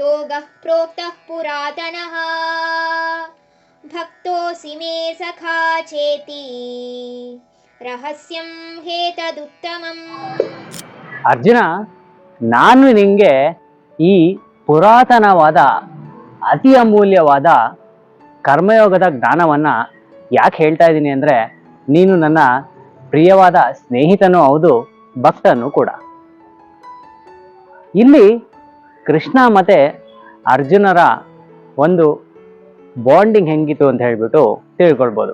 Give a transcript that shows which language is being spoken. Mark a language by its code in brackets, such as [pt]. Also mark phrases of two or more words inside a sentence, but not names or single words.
[sa] कर्मयोगः प्रोक्तः पुरातनः भक्तोऽसि मे सखा चेति रहस्यं हेतದುತ್ತಮಂ. [kn] ಅರ್ಜುನ, ನಾನು ನಿಂಗೆ ಈ ಪುರಾತನವಾದ ಅತಿ ಅಮೂಲ್ಯವಾದ ಕರ್ಮಯೋಗದ ಜ್ಞಾನವನ್ನ ಯಾಕೆ ಹೇಳ್ತಾ ಇದ್ದೀನಿ ಅಂದ್ರೆ, ನೀನು ನನ್ನ ಪ್ರಿಯವಾದ ಸ್ನೇಹಿತನೂ ಹೌದು, ಭಕ್ತನೂ ಕೂಡ. ಇಲ್ಲಿ ಕೃಷ್ಣ ಮತ್ತೆ ಅರ್ಜುನರ ಒಂದು ಬಾಂಡಿಂಗ್ ಹೆಂಗಿತ್ತು ಅಂತ ಹೇಳ್ಬಿಟ್ಟು ತಿಳ್ಕೊಳ್ಬೋದು.